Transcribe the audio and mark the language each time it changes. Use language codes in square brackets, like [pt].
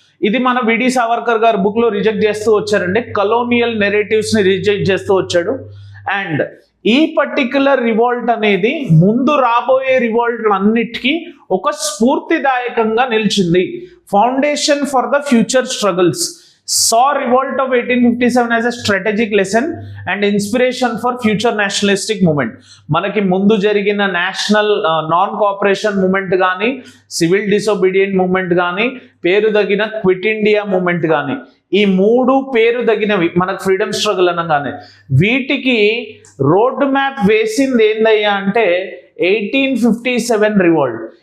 [te] ఇది మన విడి సావర్కర్ గారు బుక్లో రిజెక్ట్ చేస్తూ వచ్చారండి. కలోనియల్ నెరేటివ్స్ని రిజెక్ట్ చేస్తూ వచ్చాడు. అండ్ ఈ పర్టిక్యులర్ రివాల్ట్ అనేది ముందు రాబోయే రివాల్ట్ అన్నిటికీ ఒక స్ఫూర్తిదాయకంగా నిలిచింది. [en] Foundation for the future struggles. saw revolt of 1857 as a strategic lesson and inspiration for future nationalistic movement. [te] మనకి ముందు జరిగిన నేషనల్ నాన్ కోఆపరేషన్ మూమెంట్ కానీ, సివిల్ డిసోబీడియంట్ మూమెంట్ కానీ, పేరు తగిన క్విట్ ఇండియా మూమెంట్ కానీ, ఈ మూడు పేరు తగినవి మనకు ఫ్రీడమ్ స్ట్రగుల్ అనగానే వీటికి రోడ్ మ్యాప్ వేసింది ఏందయ్యా అంటే 1857 రివోల్ట్.